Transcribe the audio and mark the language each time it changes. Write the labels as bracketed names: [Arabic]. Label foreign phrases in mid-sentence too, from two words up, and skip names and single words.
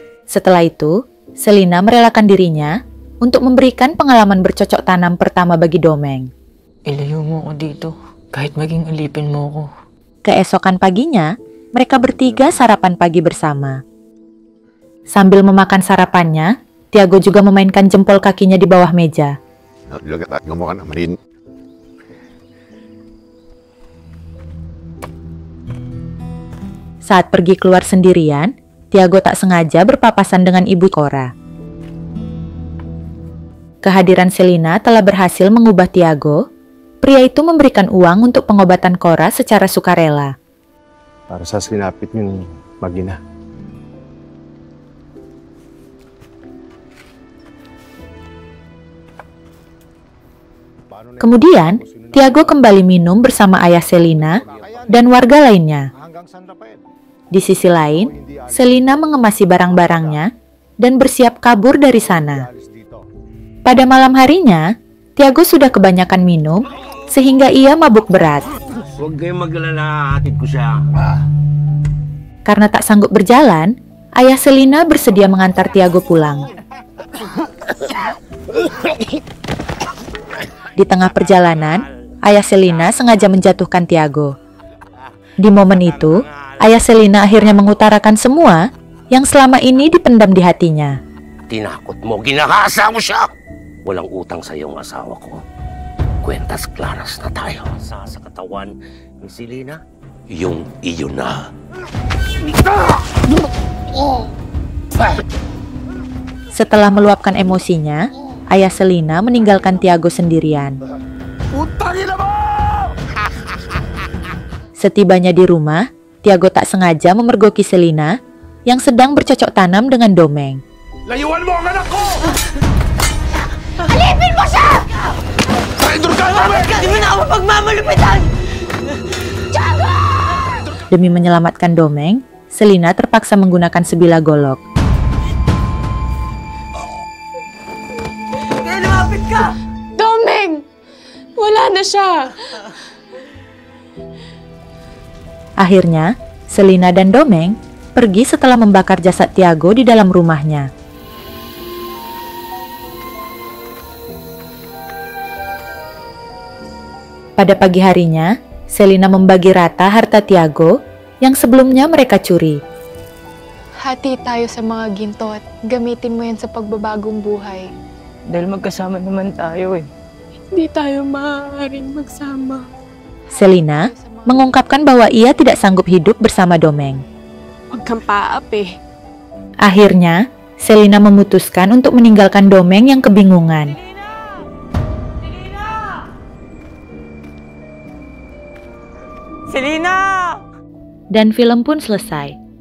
[Indonesian] Setelah itu, Selina merelakan dirinya untuk memberikan pengalaman bercocok tanam pertama bagi Domeng. [Filipino] Ilayo mo ako dito. Kahit maging alipin mo ako. [Indonesian] Keesokan paginya, mereka bertiga sarapan pagi bersama. Sambil memakan sarapannya, Tiago juga memainkan jempol kakinya di bawah meja. Saat pergi keluar sendirian, Tiago tak sengaja berpapasan dengan ibu Cora. Kehadiran Selina telah berhasil mengubah Tiago. Pria itu memberikan uang untuk pengobatan Cora secara sukarela. [Filipino] Para sa sinapit yung mag-ina. [Indonesian] Kemudian, Tiago kembali minum bersama ayah Selina dan warga lainnya. Di sisi lain, Selina mengemasi barang-barangnya dan bersiap kabur dari sana. Pada malam harinya, Tiago sudah kebanyakan minum sehingga ia mabuk berat. [Filipino] Huwag kayong maglala, hatid ko siya. [Indonesian] Karena tak sanggup berjalan, ayah Selina bersedia mengantar Tiago pulang. Di tengah perjalanan, ayah Selina sengaja menjatuhkan Tiago. Di momen itu, ayah Selina akhirnya mengutarakan semua yang selama ini dipendam di hatinya. [Filipino] Tinakot mo, ginahasa mo siya. Walang utang sa iyong asawa ko. Kwentas klaras na tayo. Sa katawan ni Selina, yung iyo na. [Indonesian] Setelah meluapkan emosinya, ayah Selina meninggalkan Tiago sendirian. Setibanya di rumah, Tiago tak sengaja memergoki Selina yang sedang bercocok tanam dengan Domeng. [Filipino] Layuan mo ang anak ko! Alipin mo siya! Traitor ka! Hindi mo na ako pagmamalupitan! [Indonesian] Demi menyelamatkan Domeng, Selina terpaksa menggunakan sebilah golok. [Filipino] Kaya lumapit ka! Domeng! Wala na siya! [Indonesian] Akhirnya, Selina dan Domeng pergi setelah membakar jasad Tiago di dalam rumahnya. Pada pagi harinya, Selina membagi rata harta Tiago yang sebelumnya mereka curi. [Filipino] Hati tayo sa mga ginto at gamitin mo yan sa pagbabagong buhay. Dahil magkasama naman tayo eh. Hindi tayo maaaring magsama. [Indonesian] Selina mengungkapkan bahwa ia tidak sanggup hidup bersama Domeng. [Filipino] Huwag kang paap eh. [Indonesian] Akhirnya, Selina memutuskan untuk meninggalkan Domeng yang kebingungan. Selina! Dan film pun selesai.